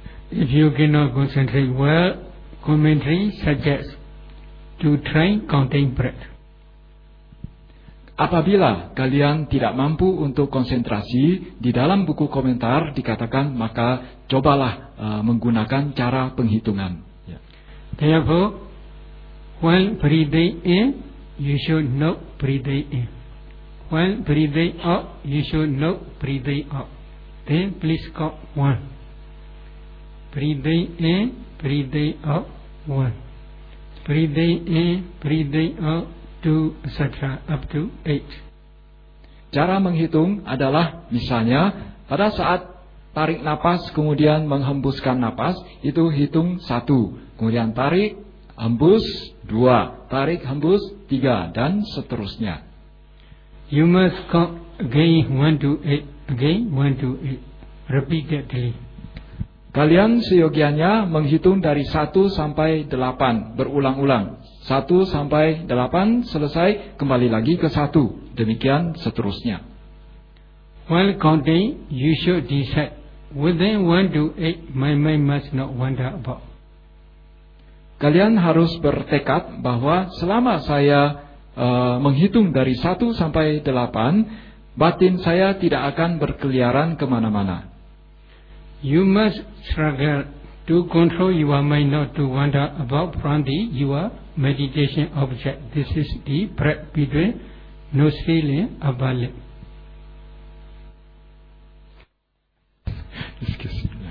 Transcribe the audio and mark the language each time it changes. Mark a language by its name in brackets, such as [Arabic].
[English] If you cannot concentrate well, commentary suggests to try counting breath. [Indonesian] Apabila kalian tidak mampu untuk konsentrasi, di dalam buku komentar dikatakan, maka cobalah menggunakan cara penghitungan. [English] Therefore, while breathing in, you should not breathe in. While breathing out, you should not breathe out. Then please count one. Breathing in, breathing out, one. Breathing in, breathing out, two, etc. up to eight. [Indonesian] Cara menghitung adalah misalnya pada saat tarik napas kemudian menghembuskan napas, itu hitung satu. Kemudian tarik, hembus, dua. Tarik, hembus, tiga. Dan seterusnya. [English] You must count again, one to eight. Again, one to eight. Repeatedly. [Indonesian] Kalian seyogianya menghitung dari 1 sampai 8 berulang-ulang. 1 sampai 8 selesai, kembali lagi ke 1. Demikian seterusnya. [English] While counting, you should decide within 1 to 8 my mind must not wander about. [Indonesian] Kalian harus bertekad bahwa selama saya menghitung dari 1 sampai 8, batin saya tidak akan berkeliaran kemana-mana. [English] You must struggle to control your mind not to wander about from the your meditation object. This is the break between no feeling about it. Excuse me.